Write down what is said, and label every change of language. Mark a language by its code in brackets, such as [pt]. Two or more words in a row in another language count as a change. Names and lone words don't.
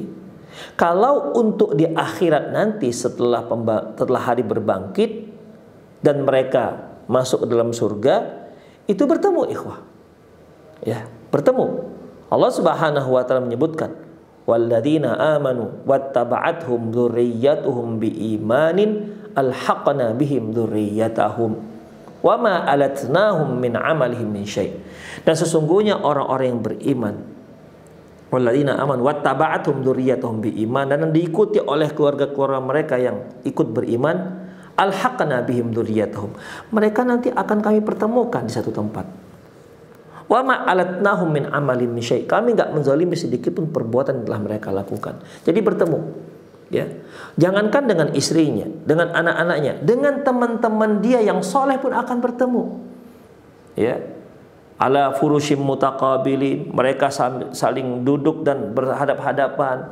[id] Kalau untuk di akhirat nanti setelah hari berbangkit dan mereka masuk ke dalam surga, itu bertemu ikhwah. Ya, bertemu. Allah [ar] سبحانه وتعالى [id] menyebutkan, [ar] "والذين آمنوا واتبعتهم ذريتهم بإيمان ألحقنا بهم ذريتهم وما ألتناهم من عملهم من شيء'." [id] Dan sesungguhnya orang-orang yang beriman, [ar] والذين آمنوا واتبعتهم ذريتهم بإيمان, [id] dan diikuti oleh keluarga-keluarga mereka yang ikut beriman, [ar] ألحقنا بهم ذريتهم, [id] mereka nanti akan kami pertemukan di satu tempat. [ar] وما ألتناهم من عملهم من شيء', [id] kami enggak menzalimi sedikit pun perbuatan yang telah mereka lakukan. Jadi bertemu. Ya, jangankan dengan istrinya, dengan anak-anaknya, dengan teman-teman dia yang soleh pun akan bertemu. Ya, [ar] على فرشهم متقابلين, [id] mereka saling duduk dan berhadap-hadapan.